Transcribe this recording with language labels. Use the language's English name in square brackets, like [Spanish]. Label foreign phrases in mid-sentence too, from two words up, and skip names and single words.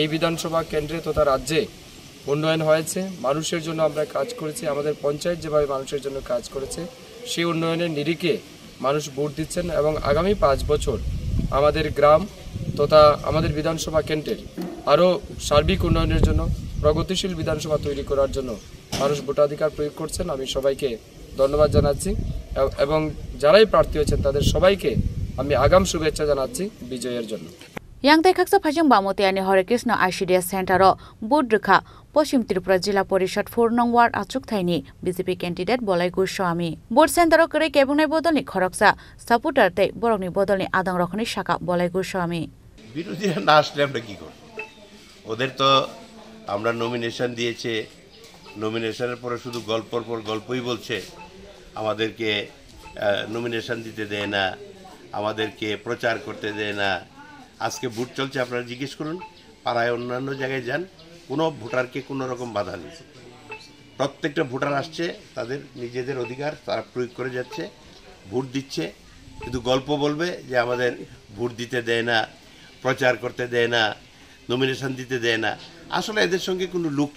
[Bangla] বিধানসভা কেন্দ্রে তথা রাজ্যে উন্নয়ন হয়েছে মানুষের জন্য আমরা কাজ করেছি আমাদের পঞ্চায়েত যেভাবে মানুষের জন্য কাজ করেছে সেই উন্নয়নের নিরিখে মানুষ ভোট দিচ্ছেন এবং আগামী 5 বছর আমাদের গ্রাম তথা আমাদের বিধানসভা কেন্দ্রের আরও সার্বিক উন্নয়নের জন্য প্রগতিশীল বিধানসভা তৈরি করার জন্য মানুষ ভোটাধিকার প্রয়োগ করছেন আমি সবাইকে ধন্যবাদ জানাচ্ছি এবং যারাই প্রার্থী হয়েছেন তাদের সবাইকে আমি আগাম শুভেচ্ছা জানাচ্ছি বিজয়ের জন্য [Kok Borok] Yangtai khaksa phajing bamutiani Hare Krishna ICDS Center board rekha Poshim Tripura Jila Porishod 4 nong ward achuk thaini BJP candidate Bolai Goswami [English] board center [Kok Borok] kore kebungnai bodolni khoroksa supporter te borokni bodolni adang rokhni shaka Bolai Goswami [Bangla] বিরোধীরা না আসলে আমরা কি করব ওদের তো আমরা নমিনেশন দিয়েছে নমিনেশনের পরে শুধু গল্পর পর গল্পই বলছে আমাদেরকে নমিনেশন দিতে দেয় না আমাদেরকে প্রচার করতে দেয় না আজকে ভোট চলছে আপনারা জিজ্ঞেস করুন পাড়ায় অন্যান্য জায়গায় যান কোনো ভোটারকে কোনো রকম বাধা নেই প্রত্যেকটা ভোটার আসছে তাদের নিজেদের অধিকার তারা প্রয়োগ করে যাচ্ছে ভোট দিচ্ছে কিন্তু গল্প বলবে যে আমাদের ভোট দিতে দেয় না প্রচার করতে দেয় না নমিনেশন দিতে দেয় না আসলে এদের সঙ্গে কোনো